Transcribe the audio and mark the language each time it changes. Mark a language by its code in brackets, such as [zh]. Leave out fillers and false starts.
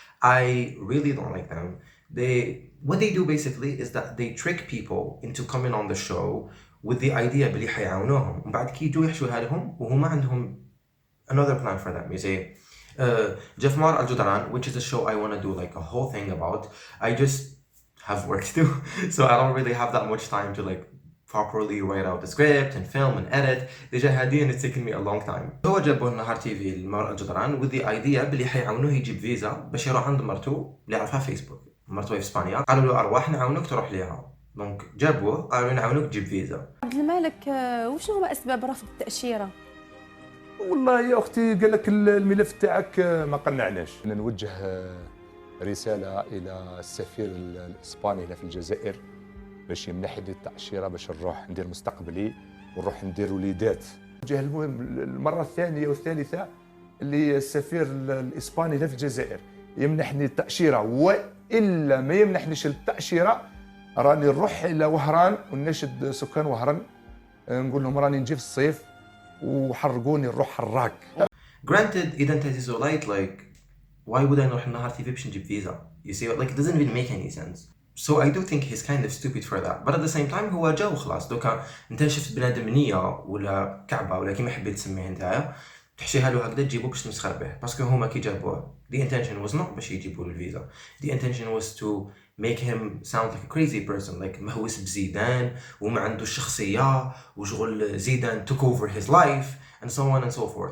[en] I really don't like them. What they do basically is that they trick people into coming on the show with the idea [ar] بلي حيعاونوهم وبعد كي يجوا يحشوها لهم وهما [en] عندهم another plan for them. You see, Jeffmar Al Judran, which is a show I want to do like a whole thing about. I just have work to do, so I don't really have that much time to like properly write out the script and film and edit. [ar] ديجا هادي [en] and it's taken me a long time. [ar] هو جابوا Ennahar TV لمار الجدران [en] with the idea [ar] بلي حيعاونوه يجيب فيزا باش يروح عند مرته اللي عرفها فيسبوك. مرته في اسبانيا قالوا له ارواح نعاونوك تروح ليها، دونك جابوه قالوا نعاونوك تجيب فيزا. عبد الملك، وشنو هما اسباب رفض التاشيره؟ والله يا اختي قال لك الملف تاعك ما قنعناش. نوجه رسالة إلى السفير الإسباني هنا في الجزائر باش يمنح لي التأشيرة باش نروح ندير مستقبلي ونروح ندير وليدات. نوجه المهم المرة الثانية والثالثة اللي السفير الإسباني هنا في الجزائر يمنحني التأشيرة، وإلا ما يمنحنيش التأشيرة راني نروح إلى وهران ونناشد سكان وهران نقول لهم راني نجي في الصيف وحرقوني نروح حراك. [en] Granted, [ar] إذا أنت [en] Zizou Lite, like, why would I [ar] نروح [en] Ennahar TV [ar] باش نجيب فيزا? [en] You see, like, it doesn't even make any sense. So I do think he's kind of stupid for that. But at the same time [ar] هو جا وخلاص. دوكا أنت شفت بنادم نية ولا كعبة ولا كيما حبيت تسميه أنت تحشيها له هكذا تجيبوه باش تمسخر به. باسكو هما كي جابوه [en] the intention was not [ar] باش يجيبوا له الفيزا. [en] The intention was to make him sound like a crazy person, like [ar] مهووس بزيدان وما عنده الشخصية وشغل زيدان [en] took over his life and so on and so forth.